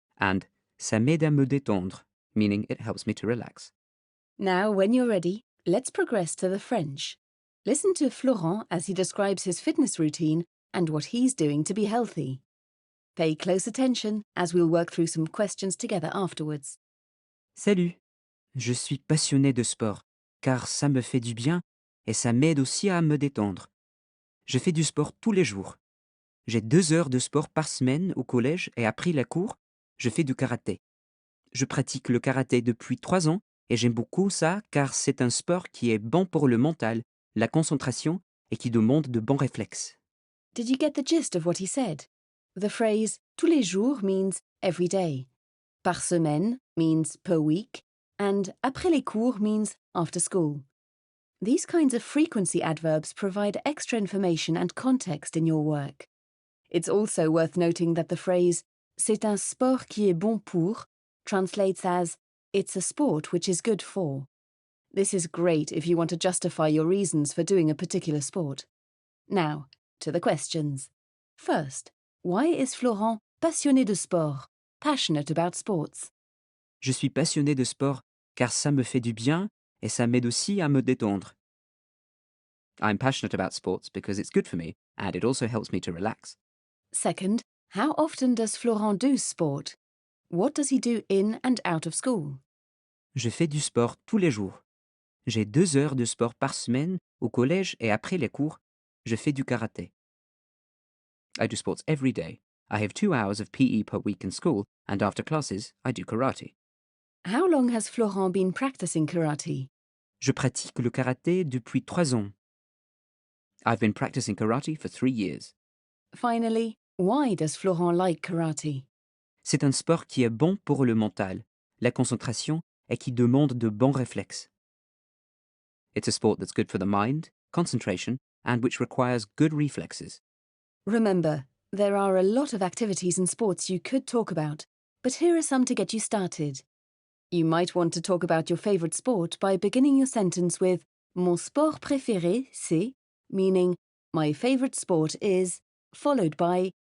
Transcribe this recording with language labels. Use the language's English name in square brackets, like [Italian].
[English] And [French] ça m'aide à me détendre, [English] meaning it helps me to relax. Now, when you're ready, let's progress to the French. Listen to Florent as he describes his fitness routine and what he's doing to be healthy. Pay close attention as we'll work through some questions together afterwards. [French] Salut! Je suis passionné de sport, car ça me fait du bien et ça m'aide aussi à me détendre. Je fais du sport tous les jours. J'ai 2 heures de sport par semaine au collège et après la cour, je fais du karaté. Je pratique le karaté depuis 3 ans et j'aime beaucoup ça car c'est un sport qui est bon pour le mental, la concentration et qui demande de bons réflexes. [English] Did you get the gist of what he said? The phrase [French] tous les jours [English] means every day. [French] Par semaine [English] means per week. And [French] après les cours [English] means after school. These kinds of frequency adverbs provide extra information and context in your work. It's also worth noting that the phrase [French] c'est un sport qui est bon pour [English] translates as it's a sport which is good for. This is great if you want to justify your reasons for doing a particular sport. Now, to the questions. First, why is Florent [French] passionné de sport, [English] passionate about sports? [French] Je suis passionné de sport car ça me fait du bien et ça m'aide aussi à me détendre. [English] I'm passionate about sports because it's good for me and it also helps me to relax. Second, how often does Florent do sport? What does he do in and out of school? [French] Je fais du sport tous les jours. J'ai 2 heures de sport par semaine au collège et après les cours, je fais du karaté. [English] I do sports every day. I have 2 hours of PE per week in school and after classes, I do karate. How long has Florent been practicing karate? [French] Je pratique le karaté depuis 3 ans. [English] I've been practicing karate for 3 years. Finally, why does Florent like karate? [French] C'est un sport qui est bon pour le mental, la concentration et qui demande de bons réflexes. [English] It's a sport that's good for the mind, concentration, and which requires good reflexes. Remember, there are a lot of activities and sports you could talk about, but here are some to get you started. You might want to talk about your favorite sport by beginning your sentence with [French] Mon sport préféré, c'est, [English] meaning my favorite sport is, followed by